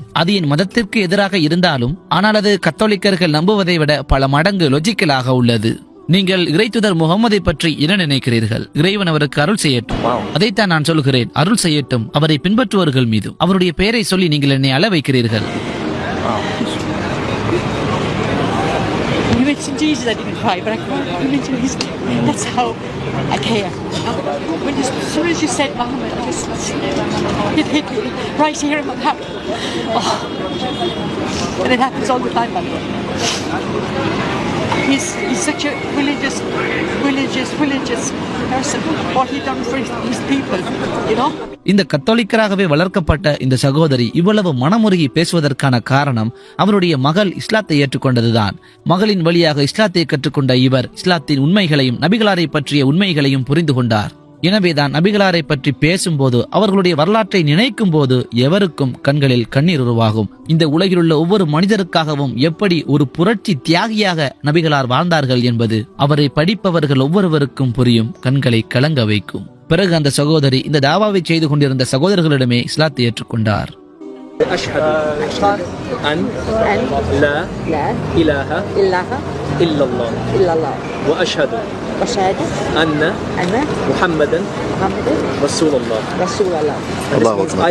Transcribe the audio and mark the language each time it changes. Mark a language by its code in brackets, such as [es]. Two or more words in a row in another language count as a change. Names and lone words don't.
[ta] அது என் மதத்திற்கு எதிராக இருந்தாலும், ஆனால் அது கத்தோலிக்கர்கள் நம்புவதை விட பல மடங்கு லொஜிக்கலாக உள்ளது. நீங்கள் இறைத்தூதர் முகமதை பற்றி என்ன நினைக்கிறீர்கள்? இறைவன் அவருக்கு அருள் செய்யட்டும். அதைத்தான் நான் சொல்கிறேன், அருள் செய்யட்டும் அவரை பின்பற்றுவர்கள் மீது. அவருடைய பெயரை சொல்லி நீங்கள் என்னை அள வைக்கிறீர்கள். [en] You mentioned Jesus, I didn't cry, but I cried when you mentioned his name. That's how I care. As soon as you said Muhammad, it hit me right here in my heart. Oh. And it happens all the time, by the way. he's such a religious person. What he done for his people, you know. [ta] இந்த கத்தோலிக்கராகவே வளர்க்கப்பட்ட இந்த சகோதரி இவ்வளவு மனமுருகி பேசுவதற்கான காரணம் அவருடைய மகள் இஸ்லாத்தை ஏற்றுக்கொண்டதுதான். மகளின் வழியாக இஸ்லாத்தை கற்றுக்கொண்ட இவர் இஸ்லாத்தின் உண்மைகளையும் நபிகளாரை பற்றிய உண்மைகளையும் புரிந்து கொண்டார். எனவேதான் நபிகளாரை பற்றி பேசும்போது அவர்களுடைய வரலாற்றை நினைக்கும் போது எவருக்கும் கண்களில் கண்ணீர் உருவாகும். இந்த உலகிலுள்ள ஒவ்வொரு மனிதருக்காகவும் எப்படி ஒரு புரட்சி தியாகியாக நபிகளார் வாழ்ந்தார்கள் என்பது அவரை படிப்பவர்கள் ஒவ்வொருவருக்கும் புரியும், கண்களை கலங்க வைக்கும். பிறகு அந்த சகோதரி இந்த தாவாவை செய்து கொண்டிருந்த சகோதரர்களிடமே இஸ்லாத்தை ஏற்றுக்கொண்டார். [ar] أشهد أن لا إله إلا الله وأشهد أن محمدا رسول الله. الله أكبر.